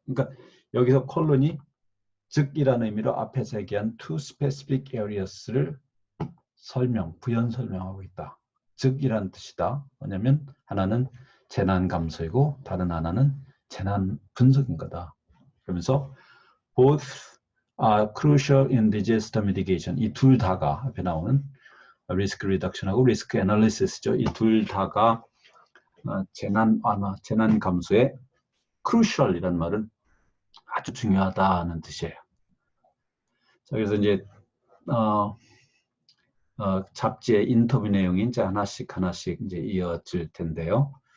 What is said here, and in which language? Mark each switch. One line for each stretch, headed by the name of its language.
Korean: 그러니까 여기서 콜론이 즉이라는 의미로 앞에서 얘기한
English: two specific areas
Korean: 를 부연 설명하고 있다. 즉이라는 뜻이다. 뭐냐면 하나는 재난 감소이고 다른 하나는 재난 분석인 거다. 그러면서
English: both are crucial in disaster mitigation.
Korean: 이 둘 다가 앞에 나오는 risk reduction하고 risk analysis죠. 이 둘 다가 재난 완화, 재난 감소에 crucial이라는 말은 아주 중요하다는 뜻이에요. 자, 그래서 이제 잡지의 인터뷰 내용이 이제 하나씩 이제 이어질 텐데요.